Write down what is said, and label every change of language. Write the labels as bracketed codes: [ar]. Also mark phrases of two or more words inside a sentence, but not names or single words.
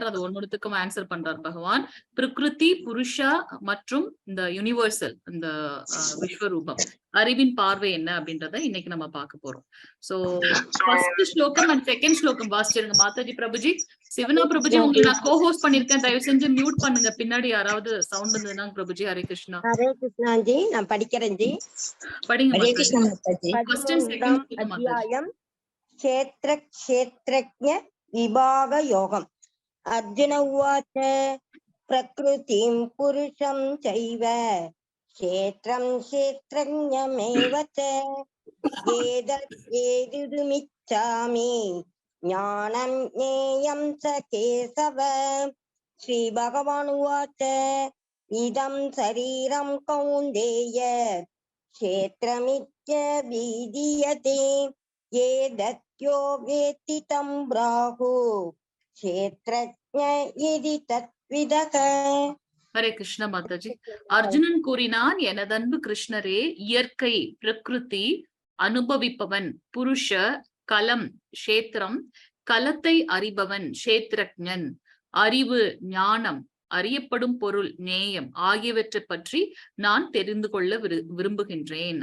[ta] அது ஒன்னொருத்துக்கும் ஆன்சர் பண்றார் பகவான். பிரகிருதி, புருஷா மற்றும் இந்த யூனிவர்சல், இந்த விஸ்வரூபம், அறிவின் பார்வை என்ன அப்படின்றத இன்னைக்கு நம்ம பார்க்க போறோம். [en] so first [ta] ஸ்லோகம் [en] and second [ta] ஸ்லோகம் வாசிச்சிருங்க மாதாஜி. பிரபுஜி, சிவனா பிரபுஜி, உங்களை நான் கோஹோஸ்ட் பண்ணிருக்கேன், தயவு செஞ்சு மியூட் பண்ணுங்க. பின்னாடி யாராவது சவுண்ட் இருந்ததுன்னா. பிரபுஜி ஹரே கிருஷ்ணா. [hi] हरे कृष्णा जी, [ta] நான் படிக்கிறேன் जी. படிங்க [hi] हरे कृष्णा माता जी। [en] first and second [ta] ஸ்லோகம் மாதாஜி. [sa] अध्यायम क्षेत्र क्षेत्रज्ञ विभाग योगम। अर्जुन उवाच प्रकृतिं पुरुषं चैव क्षेत्रं क्षेत्रज्ञमेव च एतद्वेदितुमिच्छामि ज्ञानं ज्ञेयं च केशव। श्रीभगवान् उवाच इदं शरीरं कौन्तेय क्षेत्रमित्यभिधीयते एतद्यो वेत्ति तं प्राहु क्षेत्रज्ञ इति तत्विदः। [ta] ஹரே கிருஷ்ண மாதாஜி. அர்ஜுனன் கூறினான், எனதன்பு கிருஷ்ணரே, இயற்கை பிரகிருதி, அனுபவிப்பவன் புருஷ, கலம் க்ஷேத்திரம், கலத்தை அறிபவன் க்ஷேத்ரஜ்ஞன், அறிவு ஞானம், அறியப்படும் பொருள் நேயம் ஆகியவற்றை பற்றி நான் தெரிந்து கொள்ள விரும்புகின்றேன்.